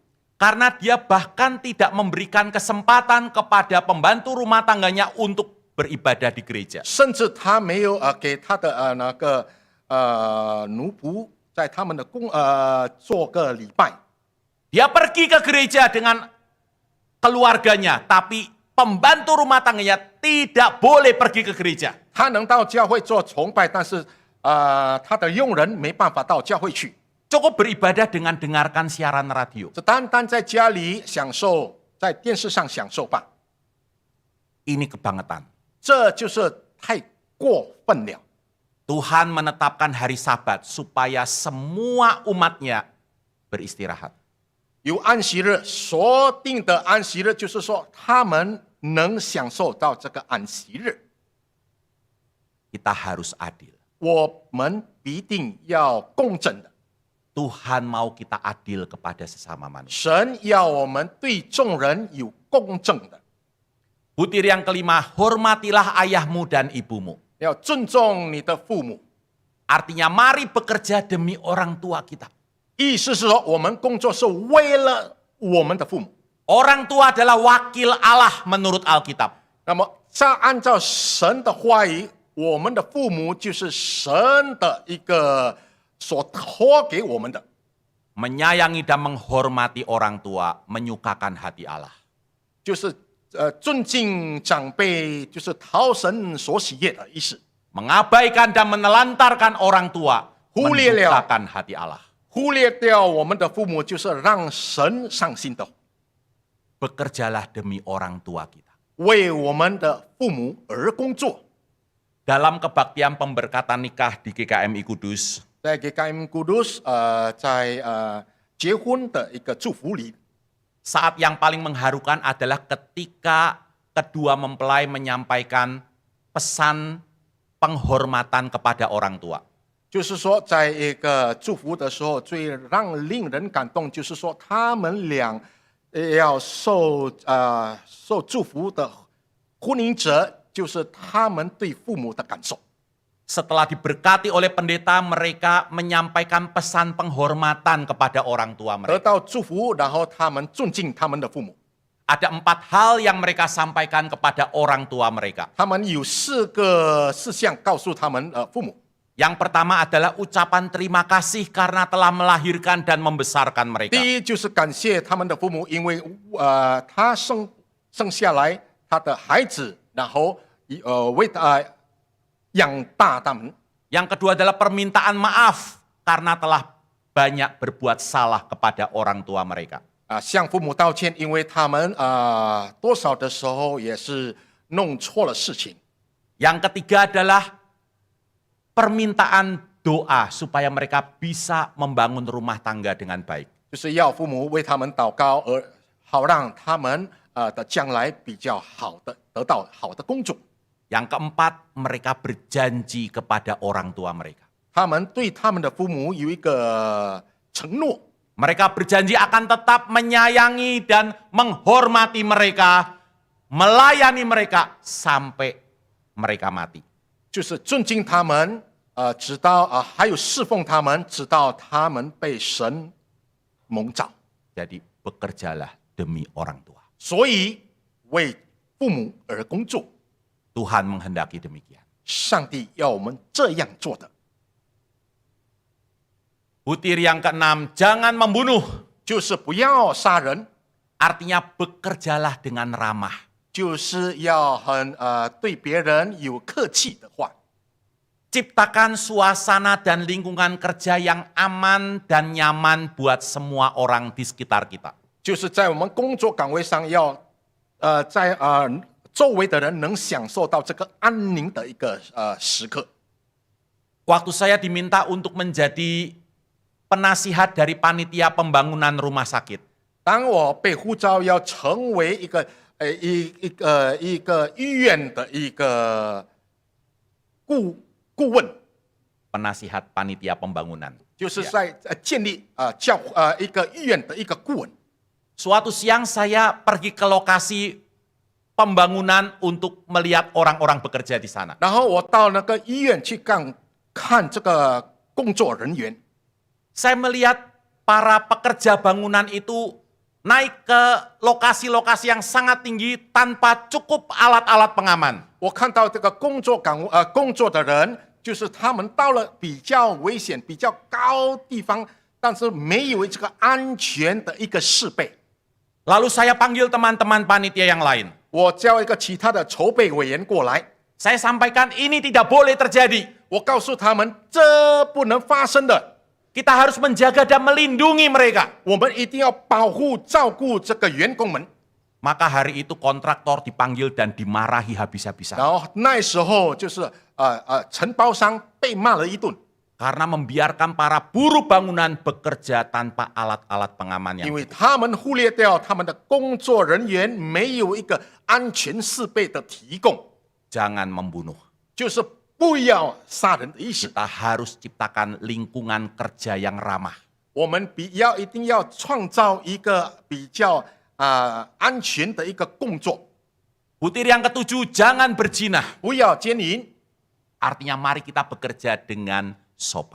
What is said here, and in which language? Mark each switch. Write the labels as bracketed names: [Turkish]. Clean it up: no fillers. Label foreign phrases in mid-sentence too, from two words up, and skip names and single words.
[Indonesian] Karena dia bahkan tidak memberikan kesempatan kepada pembantu rumah tangganya untuk beribadah di gereja. [Chinese] 甚至他没有给他的奴仆在他们的做个礼拜。 [Indonesian] Dia pergi ke gereja dengan keluarganya, tapi pembantu rumah tangganya tidak boleh pergi ke gereja. [Chinese] 他能到教会做崇拜，但是他的佣人没办法到教会去， [Indonesian] Cukup beribadah dengan dengarkan siaran radio. [Chinese] 只单单在家里享受，在电视上享受吧。 [Indonesian] Ini kebangetan. [Chinese] 这就是太过分了。 [Indonesian] Tuhan menetapkan hari Sabat supaya semua umatnya beristirahat. [Chinese] 有安息日，所定的安息日，就是说他们能享受到这个安息日。 [Indonesian] Kita harus adil. [Chinese] 我们必定要公正的。 [Indonesian] Tuhan mau kita adil kepada sesama manusia. [Chinese] 神要我们对众人有公正的， [Indonesian] Butir yang kelima, hormatilah ayahmu dan ibumu. [Chinese] 要尊重你的父母。 [Indonesian] Artinya mari bekerja demi orang tua kita. [Chinese] 意思是说，我们工作是为了我们的父母。 [Indonesian] Orang tua adalah wakil Allah menurut Alkitab. [Chinese] 那么，按照神的话语，我们的父母就是神的一个所托给我们的。 [Indonesian] Menyayangi dan menghormati orang tua, menyukakan hati Allah. [Chinese] 就是尊敬长辈，就是讨神所喜悦的意思。 [Indonesian] Mengabaikan dan menelantarkan orang tua, [Chinese] 忽略了 [Indonesian] mendukakan hati Allah. [Chinese] 忽略掉我们的父母，就是让神伤心的。 [Indonesian] Bekerjalah demi orang tua kita. [Chinese] 为我们的父母而工作。 [Indonesian] Dalam kebaktian pemberkatan nikah di GKMI Kudus, [Chinese] 在给 KM Kudus 在结婚的一个祝福里， [Indonesian] saat yang paling mengharukan adalah ketika kedua mempelai menyampaikan pesan penghormatan kepada orang tua. [Chinese] 就是说，在一个祝福的时候，最令人感动，就是说他们俩要受祝福的婚姻者，就是他们对父母的感受。 [Indonesian] Setelah diberkati oleh pendeta, mereka menyampaikan pesan penghormatan kepada orang tua [Chinese] 得 [Indonesian] mereka. [Chinese] 到祝福，然后他们尊敬他们的父母。 [Indonesian] Ada 4 hal yang mereka sampaikan kepada orang tua mereka. [Chinese] 他们有4个事项告诉他们父母。 [Indonesian] Yang pertama adalah ucapan terima kasih karena telah melahirkan dan membesarkan mereka. [Chinese] 第一就是感谢他们的父母，因为他生下来他的孩子，然后为他养大他们。 [Indonesian] Yang kedua adalah permintaan maaf karena telah banyak berbuat salah kepada orang tua mereka. [Chinese] 向父母道歉，因为他们多少的时候也是弄错了事情。 [Indonesian] Yang ketiga adalah permintaan doa supaya mereka bisa membangun rumah tangga dengan baik. [Chinese] 就是要父母为他们祷告，而好让他们的将来比较好的得到好的工作。 [Indonesian] Yang keempat, mereka berjanji kepada orang tua mereka. [Chinese] 他们对他们的父母有一个承诺， [Indonesian] Mereka berjanji akan tetap menyayangi dan menghormati mereka, melayani mereka sampai mereka mati. [Chinese] 就是尊敬他们，直到还有侍奉他们，直到他们被神蒙召。 [Indonesian] Jadi bekerjalah demi orang tua. [Chinese] 所以为父母而工作， [Indonesian] Tuhan menghendaki demikian. [Chinese] 上帝要我们这样做的。 [Indonesian] Butir yang keenam, jangan membunuh. [Chinese] 就是不要杀人， [Indonesian] Artinya bekerjalah dengan ramah. [Chinese] 就是要对别人有客气的话。 [Indonesian] Ciptakan suasana dan lingkungan kerja yang aman dan nyaman buat semua orang di sekitar kita. [Chinese] 就是在我们工作岗位上要在周围的人能享受到这个安宁的一个时刻。 [Indonesian] Waktu saya diminta untuk menjadi penasihat dari panitia pembangunan rumah sakit, [Chinese] 当我被呼召要成为一个医院的一个顾问， [Indonesian] penasihat panitia pembangunan. [Chinese] 就是在建立一个医院的一个顾问。 [Indonesian] Suatu siang saya pergi ke lokasi pembangunan untuk melihat orang-orang bekerja di sana. [Chinese] 然后我到那个医院去看这个工作人员， [Indonesian] Saya melihat para pekerja bangunan itu naik ke lokasi-lokasi yang sangat tinggi tanpa cukup alat-alat pengaman. [Chinese] 我看到这个工作的人，就是他们到了比较危险、比较高地方，但是没有这个安全的一个设备。 [Indonesian] Lalu saya panggil teman-teman panitia yang lain. [Chinese] 我叫一个其他的筹备委员过来， [Indonesian] Saya sampaikan ini tidak boleh terjadi. [Chinese] 我告诉他们这不能发生的， [Indonesian] Kita harus menjaga dan melindungi mereka. [Chinese] 我们一定要保护、照顾这个员工们。 [Indonesian] Maka hari itu kontraktor dipanggil dan dimarahi habis-habisan. [Chinese] 然后那时候就是承包商被骂了一顿， [Indonesian] Karena membiarkan para buruh bangunan bekerja tanpa alat-alat pengaman [Chinese] 因 [Indonesian] yang [Chinese] 为他们忽略掉他们的工作人员没有一个安全设备的提供， [Indonesian] jangan membunuh. [Chinese] 就是不要杀人的意思。 [Indonesian] Kita harus ciptakan lingkungan kerja yang ramah. [Chinese] 我们一定要创造一个比较安全的一个工作， [Indonesian] Butir yang ketujuh, jangan berzina. [Chinese] 不要奸淫。 [Indonesian] Artinya mari kita bekerja dengan sopan.